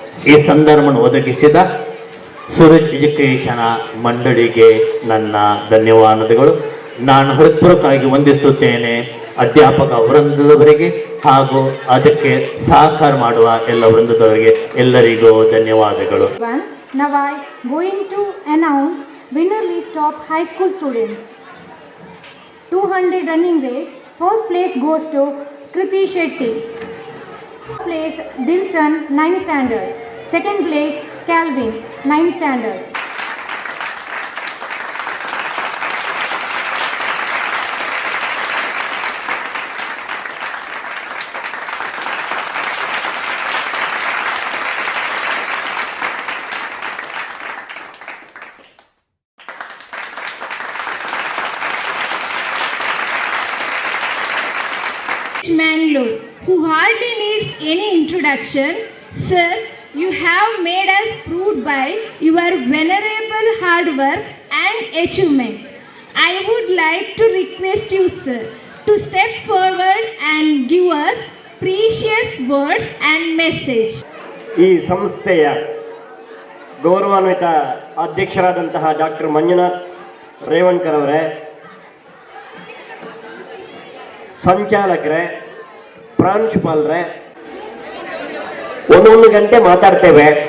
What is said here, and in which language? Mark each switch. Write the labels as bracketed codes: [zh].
[kn] ಈ ಸಂದರ್ಭವನ್ನು ಒದಗಿಸಿದ ಸೂರಜ್ ಎಜುಕೇಶನ್ ಮಂಡಳಿಗೆ ನನ್ನ ಧನ್ಯವಾದಗಳು. ನಾನು ಹೃತ್ಪೂರ್ವಕವಾಗಿ ವಂದಿಸುತ್ತೇನೆ ಅಧ್ಯಾಪಕ ವೃಂದದವರಿಗೆ ಹಾಗೂ ಅದಕ್ಕೆ ಸಹಕಾರ ಮಾಡುವ ಎಲ್ಲ ವೃಂದದವರಿಗೆ ಎಲ್ಲರಿಗೂ ಧನ್ಯವಾದಗಳು. [en] Now I going to announce winner list of high school students. 200 running race. First place goes to Kriti Shetty. First place Dilson, 9th standard. Second place Calvin, 9th standard. Mangalore, who hardly needs any introduction. Sir, you have made us proud by your venerable hard work and achievement. I would like to request you, sir, to step forward and give us precious words and message. [kn] ಈ ಸಂಸ್ಥೆಯ ಗೌರವಾನ್ವಿತ ಅಧ್ಯಕ್ಷರಾದಂತಹ doctor Manjunath Revankar ಅವರೇ, ಸಂಚಾಲಕರೇ, ಪ್ರಾಂಶುಪಾಲರೇ, ಒಂದೊಂದು ಗಂಟೆ ಮಾತಾಡ್ತೇವೆ.